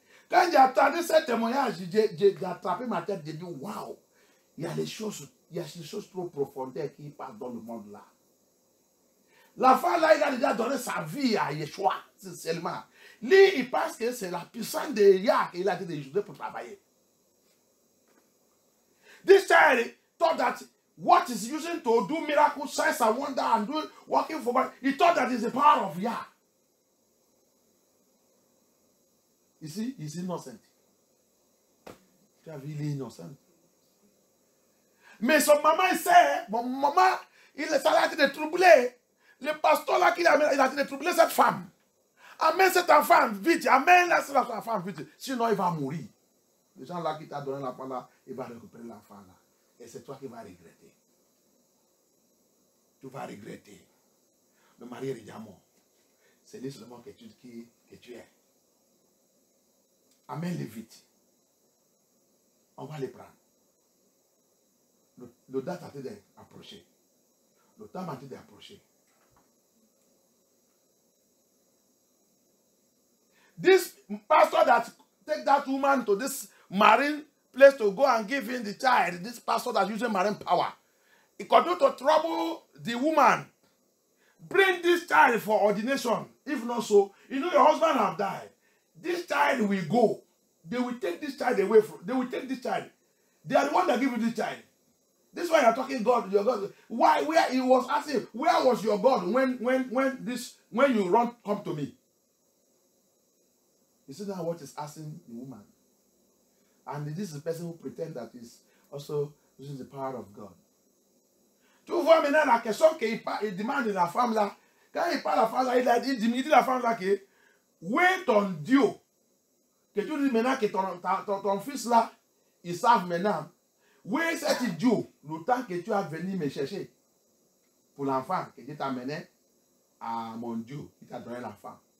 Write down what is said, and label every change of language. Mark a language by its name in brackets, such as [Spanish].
[French] Quand j'ai entendu ce témoignage, j'ai attrapé ma tête, j'ai dit, waouh, il y a des choses trop profondes qui passent dans le monde là. La femme là, il a déjà donné sa vie à Yeshua, seulement. Lui, il pense que c'est la puissance de Yah qu'il a été utilisé pour travailler. [English] This child thought that what is using to do miracles, signs and wonder and do working for God, he thought that is the power of Yah. You see, he's innocent. [French] Tu as vu, il est innocent. Mais son maman, il sait, mon maman, ça a été de troubler. Le pasteur là qu'il a, il a été de troubler cette femme. Amène cette enfant vite, amène cette enfant vite. Sinon, il va mourir. Les gens là qui t'ont donné l'enfant là, il va récupérer l'enfant là. Et c'est toi qui vas regretter. Tu vas regretter. Le mari est déjà mort. C'est lui seulement que tu es. Amène-les vite. On va les prendre. Le date a été d'approcher. Le temps a été d'approcher. [English] This pastor that take that woman to this marine place to go and give him the child, this pastor that using marine power, he continue to trouble the woman. Bring this child for ordination. If not so, you know your husband have died. This child will go. They will take this child away from. They will take this child. They are the one that give you this child. This is why you are talking God, your God. Why? Where he was asking, where was your God when you come to me? You see now what is asking the woman. And this is the person who pretends that he's also using the power of God. [French] Tu vois maintenant la question qu'il demande de la femme là. Quand il parle à la femme là, il dit à la femme là que où est ton Dieu? Que tu dis maintenant que ton fils là, ils savent maintenant. Où est cet Dieu? Le temps que tu as venu me chercher pour l'enfant que Dieu t'a amené à mon Dieu qui t'a donné l'enfant.